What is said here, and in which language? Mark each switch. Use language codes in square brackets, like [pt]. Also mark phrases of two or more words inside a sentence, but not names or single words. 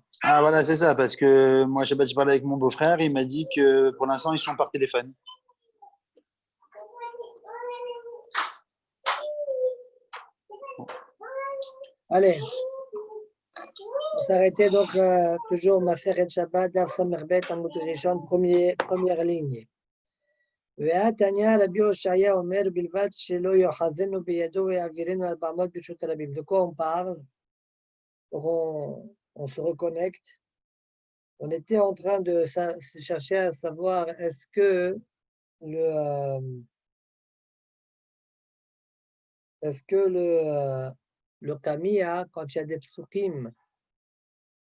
[fr] ah voilà, c'est ça, parce que moi, Shabbat, je parlais avec mon beau-frère, il m'a dit que pour l'instant, ils sont par téléphone. Allez, on s'arrêtait donc toujours Maseret Shabbat, [he] דף סמרבת, עמוד ראשון, [fr] première ligne. [he] והתניא רבי הושעיה אומר בלבד שלא יאחזנו בידו ויעבירנו 400 ברשות הרבים. [fr] De quoi on parle? On se reconnecte. On était en train de chercher à savoir est-ce que le Kamiya, quand il y a des psukim,